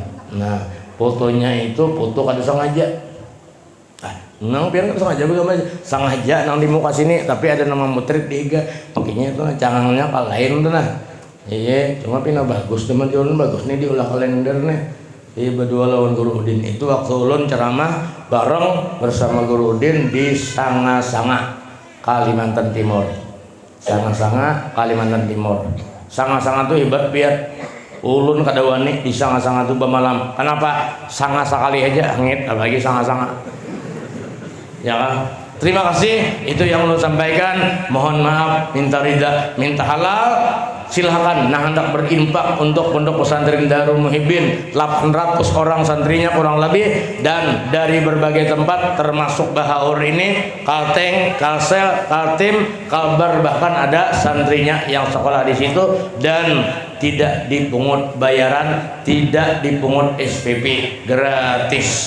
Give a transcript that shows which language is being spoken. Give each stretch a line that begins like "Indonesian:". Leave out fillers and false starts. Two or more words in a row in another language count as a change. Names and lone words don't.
Banjar: Nah fotonya itu foto kada sengaja. Nang pian kada sengaja bagaimana? Sengaja nang di muka sini, tapi ada nama mutrid diiga. Makanya itu cangangnya kal lain tuh nah. Iya, cuma pina bagus teman ulun bagus nih diulah kalender nih. Iya berdua lawan Guru Udin itu waktu ulun ceramah bareng bersama Guru Udin di Sanga-Sanga Kalimantan Timur. Sanga-Sanga Kalimantan Timur. Sanga-Sanga tuh hebat biar ulun kadawani di Sanga-Sanga tuh bamalam. Kenapa? Sanga sekali aja ngit apalagi Sanga-Sanga. Ya kan?
Indonesian: Terima kasih, itu yang lo sampaikan. Mohon maaf, minta ridha, minta halal. Silahkan nah hendak berinfak untuk pondok pesantren Darul Muhibbin, 800 orang santrinya kurang lebih, dan dari berbagai tempat termasuk Bahaur ini, Kalteng, Kalsel, Kaltim, Kalbar, bahkan ada santrinya yang sekolah di situ, dan tidak dipungut bayaran, tidak dipungut SPP, gratis.